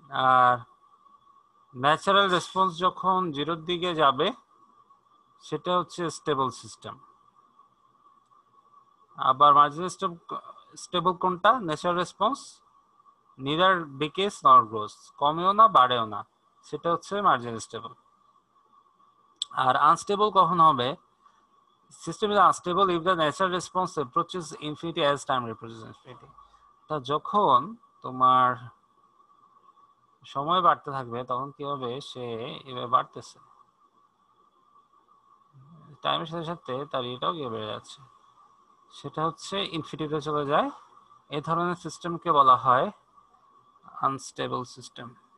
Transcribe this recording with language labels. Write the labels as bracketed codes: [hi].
[bn] আর natural response যখন জিরোর দিকে যাবে সেটা হচ্ছে স্টেবল সিস্টেম। আবার মার্জিনাল স্টেবল কোনটা? ন্যাচারাল রেসপন্স [en] neither decreases nor grows, [bn] কমেও না বাড়েও না, সেটা হচ্ছে মার্জিনাল স্টেবল। আর আনস্টেবল কখন হবে? [en] System is unstable if the natural response approaches infinity as time approaches infinity. [bn] তা যখন তোমার সময় বাড়তে থাকবে তখন কি হবে? সে এভাবে বাড়তেছে, টাইমের সাথে সাথে তার এটাও গিয়ে বেড়ে যাচ্ছে, সেটা হচ্ছে ইনফিনিটিতে চলে যায়। এই ধরনের সিস্টেমকে বলা হয় আনস্টেবল সিস্টেম।